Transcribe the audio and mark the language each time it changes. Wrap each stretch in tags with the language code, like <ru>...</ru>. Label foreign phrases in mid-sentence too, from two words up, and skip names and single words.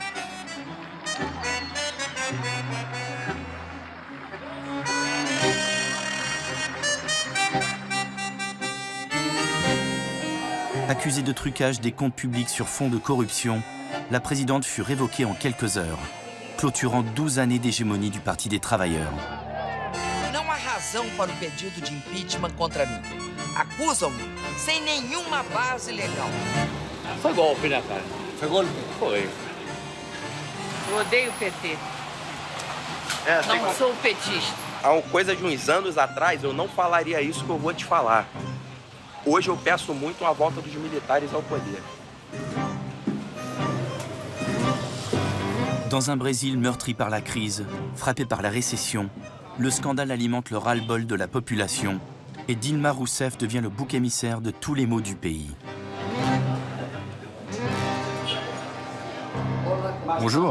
<fr>Accusée de trucage des comptes publics sur fond de corruption, la présidente fut révoquée en quelques heures, clôturant 12 années d'hégémonie du Parti des Travailleurs.</fr> <pt>Não há razão para o pedido de impeachment contra mim. Acusam-me sem nenhuma base legal. Foi golpe, né, cara? Foi golpe? Foi. Eu odeio o PT. Não sou petista. Há coisa de uns anos atrás, eu não falaria isso que eu vou te falar. Hoje eu peço muito a volta dos militares ao poder.</pt> <fr>Dans un Brésil meurtri par la crise, frappé par la récession, le scandale alimente le ras-le-bol de la population et Dilma Rousseff devient le bouc émissaire de tous les maux du pays. Bonjour.</fr>